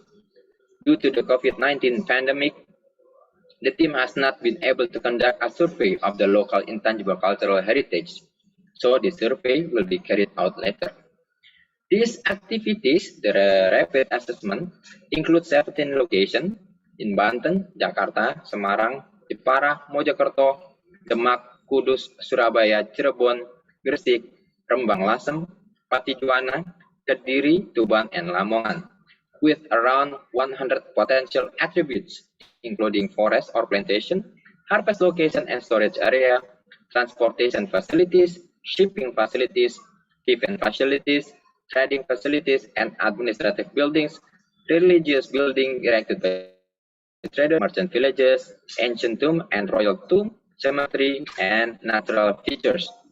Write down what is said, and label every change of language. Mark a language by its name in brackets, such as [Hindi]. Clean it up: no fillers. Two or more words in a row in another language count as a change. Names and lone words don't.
[English] Due to the COVID-19 pandemic, the team has not been able to conduct a survey of the local intangible cultural heritage, so the survey will be carried out later. These activities, the rapid assessment, include 17 locations in Banten, Jakarta, Semarang, Jepara, Mojokerto, Demak, Kudus, Surabaya, Cirebon, Gresik, Rembang Lasem, Patijuana, Kediri, Tuban, and Lamongan, with around 100 potential attributes, including forest or plantation, harvest location and storage area, transportation facilities, shipping facilities, event facilities, trading facilities, and administrative buildings, religious buildings erected by traders, merchant villages, ancient tomb and royal tomb, cemetery, and natural features.